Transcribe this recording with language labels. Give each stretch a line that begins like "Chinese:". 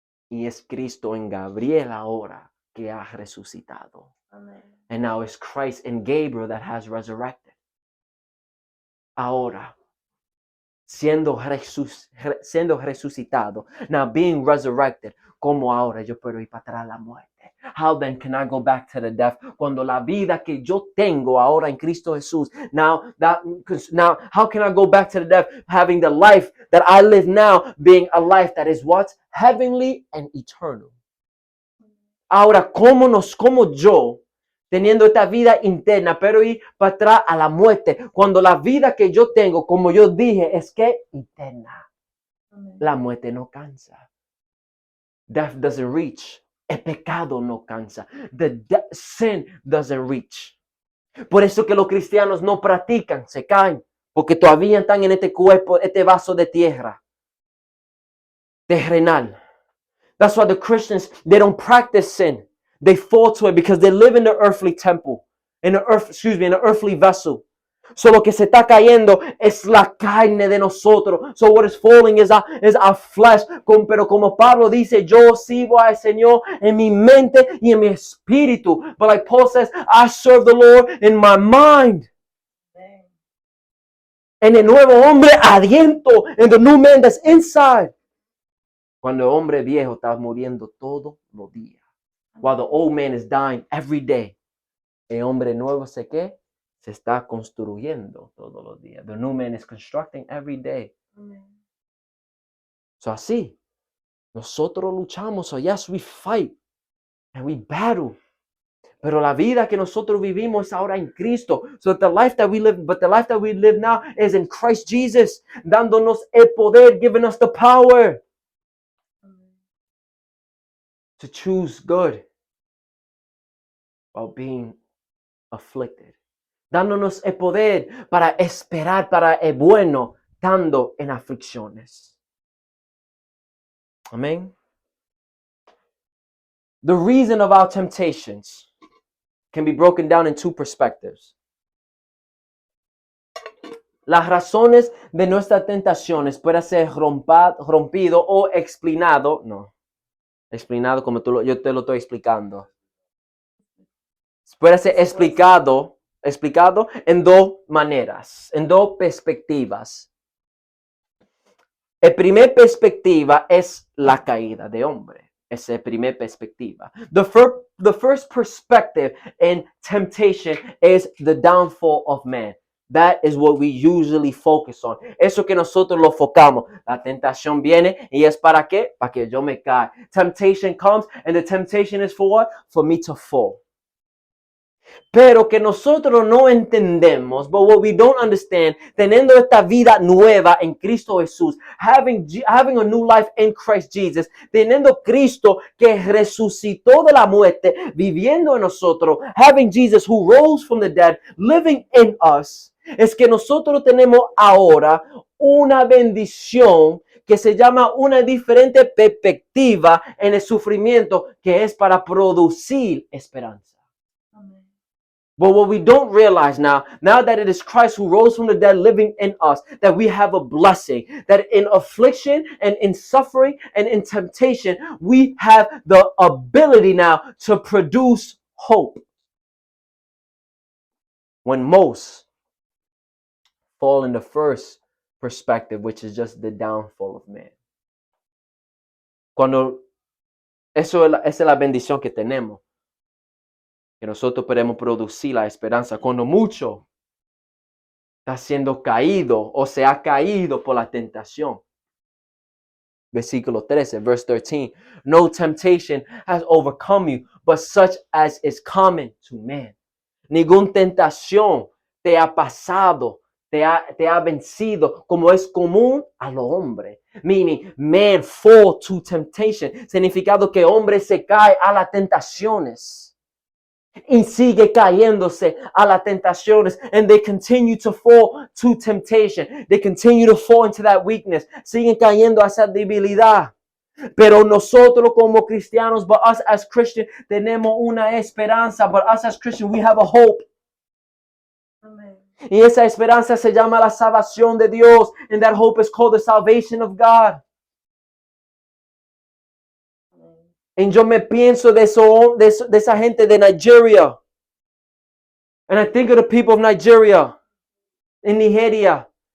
Spanish: Y es Cristo en Gabriel ahora que ha resucitado.
English: Amen. And now it's Christ in Gabriel that has resurrected. Ahora,
Spanish: siendo resucitado,
English: now being resurrected,
Spanish: como ahora yo puedo ir para atrás a la muerte.
English: How then can I go back to the death?
Spanish: Cuando la vida que yo tengo ahora en Cristo Jesús,
English: now how can I go back to the death? Having the life that I live now, being a life that is what? Heavenly and eternal.
Spanish: Ahora, como yo, teniendo esta vida interna, pero ir para atrás a la muerte, cuando la vida que yo tengo, como yo dije, es que eterna. La muerte no cansa.
English: Death doesn't reach.
Spanish: El pecado no cansa.
English: Sin doesn't reach.
Spanish: Por eso que los cristianos no practican, se caen, porque todavía están en este cuerpo, este vaso de tierra, terrenal.
English: That's why the Christians, they don't practice sin. They fall to it because they live in the earthly temple, in the earthly vessel.
Spanish: So lo que se está cayendo es la carne de nosotros.
English: So what is falling is our flesh.
Spanish: Pero como Pablo dice, yo sirvo al Señor en mi mente y en mi espíritu.
English: But like Paul says, I serve the Lord in my mind.
Spanish: En el nuevo hombre adentro,
English: in the new man that's inside.
Spanish: Cuando el hombre viejo está muriendo todos los días.
English: While the old man is dying every day.
Spanish: El hombre nuevo se está construyendo todos los días.
English: The new man is constructing every day. Amen.
Spanish: So así, nosotros luchamos.
English: So yes, we fight and we battle.
Spanish: Pero la vida que nosotros vivimos es ahora en Cristo.
English: So the life that we live now is in Christ Jesus,
Spanish: dándonos el poder,
English: giving us the power to choose good while being afflicted.
Spanish: Dándonos el poder para esperar para el bueno, estando en aflicciones. Amén.
English: The reason of our temptations can be broken down in two perspectives.
Spanish: Las razones de nuestras tentaciones pueden ser rompido o explicado. No, explicado como yo te lo estoy explicando. Puede ser explicado en dos maneras, en dos perspectivas. La primera perspectiva es la caída de hombre. Esa es la primera perspectiva.
English: The first perspective in temptation is the downfall of man. That is what we usually focus on.
Spanish: Eso que nosotros lo enfocamos. La tentación viene y es para qué? Para que yo me caiga.
English: Temptation comes and the temptation is for what? For me to fall.
Spanish: Pero que nosotros no entendemos,
English: but what we don't understand,
Spanish: teniendo esta vida nueva en Cristo Jesús,
English: having a new life in Christ Jesus,
Spanish: teniendo Cristo que resucitó de la muerte, viviendo en nosotros,
English: having Jesus who rose from the dead, living in us,
Spanish: es que nosotros tenemos ahora una bendición que se llama una diferente perspectiva en el sufrimiento, que es para producir esperanza.
English: But what we don't realize now that it is Christ who rose from the dead living in us, that we have a blessing, that in affliction and in suffering and in temptation, we have the ability now to produce hope. When most fall in the first perspective, which is just the downfall of man.
Spanish: Cuando esa es la bendición que tenemos. Que nosotros podemos producir la esperanza cuando mucho está siendo caído o se ha caído por la tentación. Versículo 13,
English: verse 13. No temptation has overcome you, but such as is common to man.
Spanish: Ninguna tentación te ha pasado, te ha vencido como es común a los hombres.
English: Meaning, man fall to temptation.
Spanish: Significado que hombre se cae a las tentaciones. Y sigue cayéndose a las tentaciones.
English: And they continue to fall to temptation. They continue to fall into that weakness.
Spanish: Siguen cayendo a esa debilidad. Pero nosotros como cristianos,
English: but us as Christians,
Spanish: tenemos una esperanza.
English: But us as Christians, we have a hope. Amen.
Spanish: Y esa esperanza se llama la salvación de Dios.
English: And that hope is called the salvation of God.
Spanish: Y yo me pienso de esa gente de Nigeria.
English: And I think of the people of Nigeria, in Nigeria.